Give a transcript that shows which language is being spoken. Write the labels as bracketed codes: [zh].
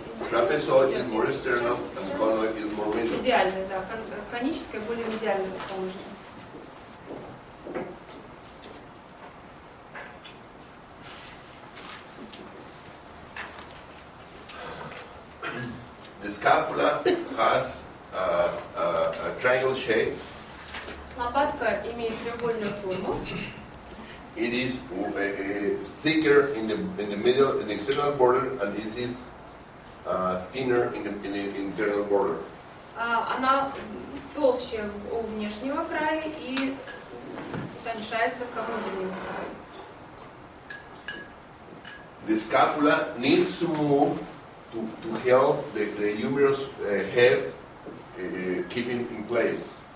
[en] Trapezoid is more external and conoid is more middle. [ru] Медиальная, да. Коническая более медиально расположена. [en] The scapula has a triangle shape. [ru] Лопатка имеет треугольную форму. [en] It is thicker in the middle, in the external border, and it is thinner in the internal border. [ru] Она толще у внешнего края и тоньшается к внутреннему краю. [en] The scapula needs to move to help the humerus head keeping in place.